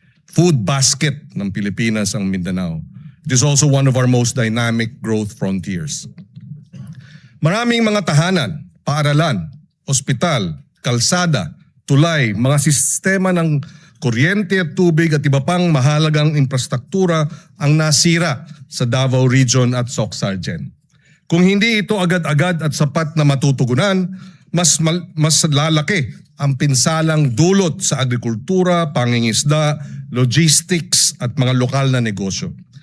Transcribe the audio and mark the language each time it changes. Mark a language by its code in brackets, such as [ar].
[en] Food basket [tl] ng Pilipinas ang Mindanao. [en] It is also one of our most dynamic growth frontiers. [tl] Maraming mga tahanan, paaralan, ospital, kalsada, tulay, mga sistema ng kuryente at tubig at iba pang mahalagang infrastruktura ang nasira sa Davao Region at Soc-Sargen. Kung hindi ito agad-agad at sapat na matutugunan, mas lalaki ang pinsalang dulot sa agrikultura, pangingisda, logistics at mga lokal na negosyo.